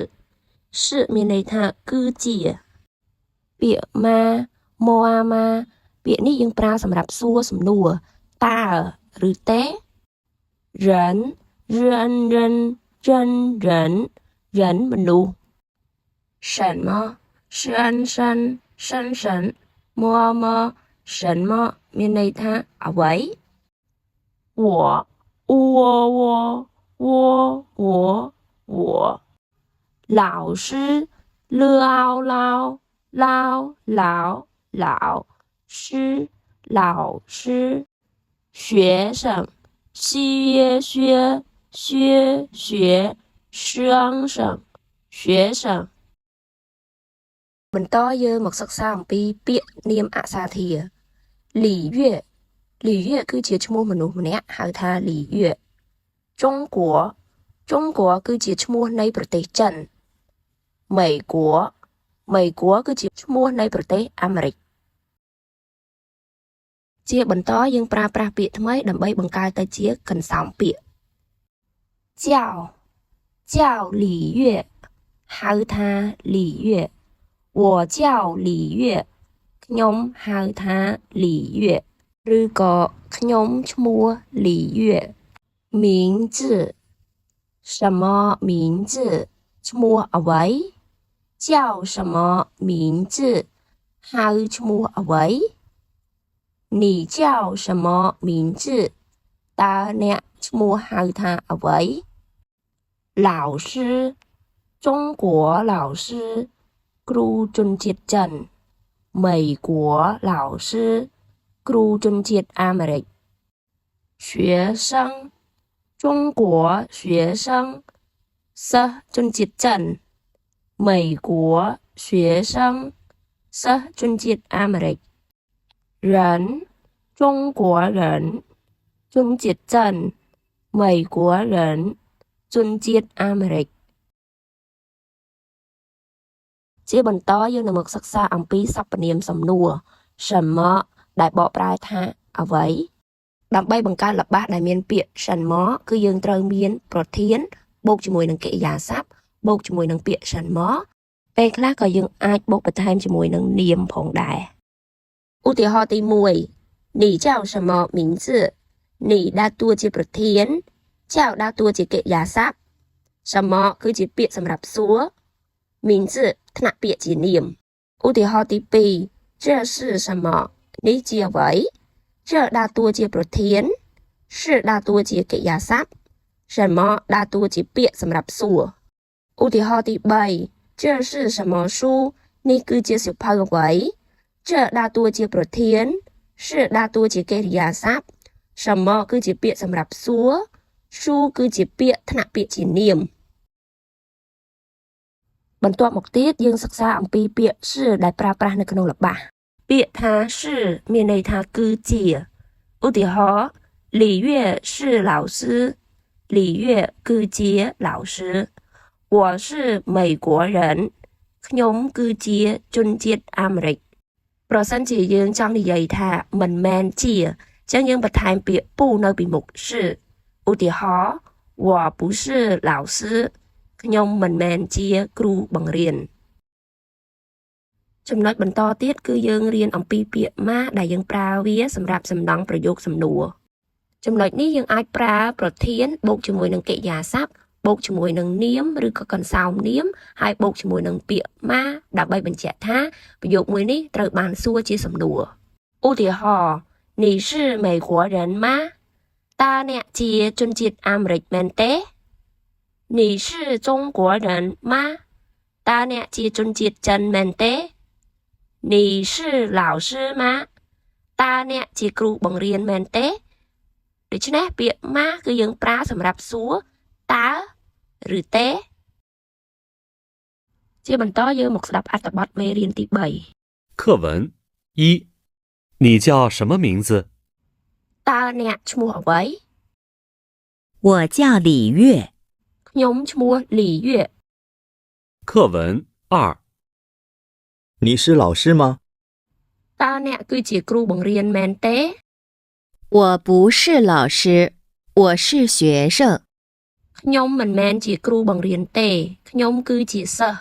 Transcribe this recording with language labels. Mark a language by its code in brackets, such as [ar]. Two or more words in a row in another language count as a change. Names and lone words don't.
[km] 是មានន័យថាគឺជាពាក្យម៉ាម៉ាពាក្យនេះយើងប្រើសម្រាប់សួរសំណួរតើឬទេ人 [zh] 人មនុស្ស什么什么什么 [km] មានន័យថាអ្វី [zh] 我老师老师学生 [km] 学生បន្តយើងមកសិក្សាអំពីពាក្យនាមអក្សរធាតុ李月គឺជាឈ្មោះមនុស្សម្នាក់ហៅថា李月中国គឺជាឈ្មោះនៃប្រទេសចិន美国គឺជាឈ្មោះនៃប្រទេសអាមេរិក ជាបន្តយើងប្រើប្រាស់ពាក្យថ្មីដើម្បីបង្កើតទៅជាកន្សោមពាក្យ 叫李月ហៅថា李月 [zh] 我叫李月 [km] ខ្ញុំហៅថា李月ឬក៏ខ្ញុំឈ្មោះ李月 [zh] 名字什么名 [km] 字ឈ្មោះអ្វី [zh] 叫什么名字 [km] ហៅឈ្មោះអ្វី [zh] 你叫什么名字 [km] តើអ្នកឈ្មោះហៅ ថាអ្វី [zh] 老师中国老师 [km] គ្រូជនជាតិចិន美国老师គ្រូជនជាតិអាមេរិក [zh] 学生中国学生 [km] សិស្សជនជាតិចិន [zh] 美国学生 [km] សិស្សជនជាតិអាមេរិក [zh] 人中国人 [km] ជនជាតិចិន [zh] 美国人 [km] ជនជាតិអាមេរិក ជាបន្តយើងនឹងមកសិក្សាអំពីសព្វនាមសំណួរ什么ដែលបកប្រែថាអ្វីដើម្បីបង្កើតល្បះដែលមានពាក្យ什么គឺយើងត្រូវមានប្រធានបូកជាមួយនឹងកិរិយាសព្ទបូកជាមួយនឹង ពាក្យ什么ពេលខ្លះក៏យើងអាចបូកបន្ថែមជាមួយនឹងនាមផងដែរឧទាហរណ៍ទី 1 [zh] 你叫什么名字 [km] 你ដើរតួជាប្រធាន 叫ដើរតួជាកិរិយាសព្ទ什么គឺជាពាក្យសម្រាប់សួរ名字ថ្នាក់ពាក្យជានាមឧទាហរណ៍ទី 2 [zh] 这是什么 [km] នេះជាអ្វី这ដើរតួជាប្រធាន是ដើរតួជាកិរិយាសព្ទ什么ដើរតួជាពាក្យសម្រាប់សួរឧទាហរណ៍ទី3 [zh] 这是什么书 [km] នេះគឺជាសៀវភៅអ្វី这ដើរតួជាប្រធាន是ដើរតួជាកិរិយាសព្ទ什么គឺជាពាក្យសម្រាប់សួរ书គឺជាពាក្យថ្នាក់ពាក្យជានាម បន្ទាប់មកទៀតយើងសិក្សាអំពីពាក្យ是ដែលប្រើប្រាស់នៅក្នុងល្បះពាក្យថា是មានន័យ ថាគឺជាឧទាហរណ៍ [zh] 李月是老师 [km] 李月គឺជា老师 [zh] 我是美国人 [km] ខ្ញុំគឺជាជនជាតិអាមេរិកប្រសិនជាយើងចង់និយាយថាមិនមែនជាចឹងយើងបន្ថែមពាក្យពូនៅពីមុខ是ឧទាហរណ៍ [zh] 我不是老师 [km] ខ្ញុំមិនមែនជាគ្រូបង្រៀន ចំណុចបន្តទៀតគឺយើងរៀនអំពីពាក្យម៉ាដែលយើងប្រើវាសម្រាប់សំដងប្រយោគសំណួរចំណុចនេះយើងអាចប្រើប្រធានបូកជាមួយនឹងកិរិយា សព្ទបូកជាមួយនឹងនាមឬក៏កន្សោមនាមហើយបូកជាមួយនឹងពាក្យម៉ាដើម្បីបញ្ជាក់ថាប្រយោគមួយនេះត្រូវ បានសួរជាសំណួរឧទាហរណ៍ [zh] 你是美国人吗 [km] តើអ្នកជា ជនជាតិអាមេរិកមែនទេ [zh] 你是中国人吗 [km] តើអ្នកជាជនជាតិចិនមែនទេ [zh] 你是老师吗 [km] តើអ្នកជាគ្រូបង្រៀនមែនទេដូច្នេះពាក្យម៉ាគឺយើងប្រើសម្រាប់សួរតើឬទេជាបន្តយើងមកស្ដាប់អត្ថបទមេរៀនទី3 [zh] 课文1你叫什么名字 [km] តើអ្នកឈ្មោះអ្វី [zh] 我叫李月 [km] ខ្ញុំឈ្មោះ李月 [zh] 课文2 你是老师吗 [km] តើអ្នកគឺជាគ្រូបង្រៀនមែនទេ [zh] 我不是老师我是学生 [km] ខ្ញុំមិនមែនជាគ្រូបង្រៀនទេខ្ញុំគឺជាសិស្ស